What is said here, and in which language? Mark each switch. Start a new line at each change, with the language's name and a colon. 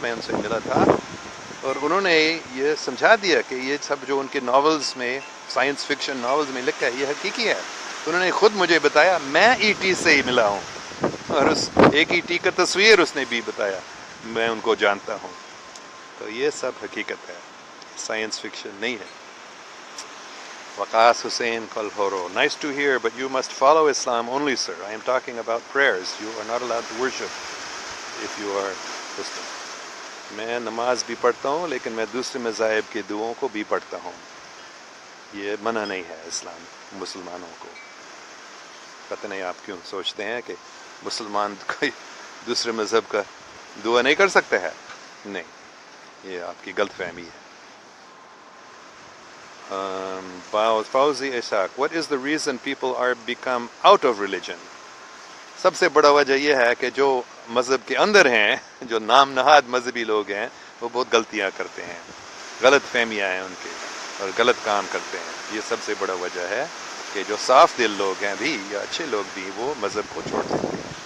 Urdu: میں ان سے ملا تھا اور انہوں نے یہ سمجھا دیا کہ یہ سب جو ان کے ناولز میں، سائنس فکشن ناولز میں لکھا ہے، یہ حقیقی ہے. انہوں نے خود مجھے بتایا. میں ET سے ہی ملا ہوں اور اس ایک ET کا تصویر اس نے بھی بتایا. میں ان کو جانتا ہوں. تو یہ سب حقیقت ہے، سائنس فکشن نہیں ہے.
English: Waqas Hussain Kalhoro, nice to hear, but you must follow Islam only, sir. I am talking about prayers. You are not allowed to worship if you are Muslim.
Urdu: میں نماز بھی پڑھتا ہوں لیکن میں دوسرے مذاہب کے دعاؤں کو بھی پڑھتا ہوں. یہ منع نہیں ہے اسلام مسلمانوں کو. پتہ نہیں آپ کیوں سوچتے ہیں کہ مسلمان کوئی دوسرے مذہب کا دعا نہیں کر سکتے ہے. نہیں، یہ آپ کی غلط فہمی ہے.
English: Fauzi Ishaq, what is the reason people are become out of religion?
Urdu: سب سے بڑا وجہ یہ ہے کہ جو مذہب کے اندر ہیں، جو نام نہاد مذہبی لوگ ہیں، وہ بہت غلطیاں کرتے ہیں، غلط فہمیاں ہیں ان کے اور غلط کام کرتے ہیں. یہ سب سے بڑا وجہ ہے کہ جو صاف دل لوگ ہیں بھی یا اچھے لوگ بھی وہ مذہب کو چھوڑ دیتے ہیں.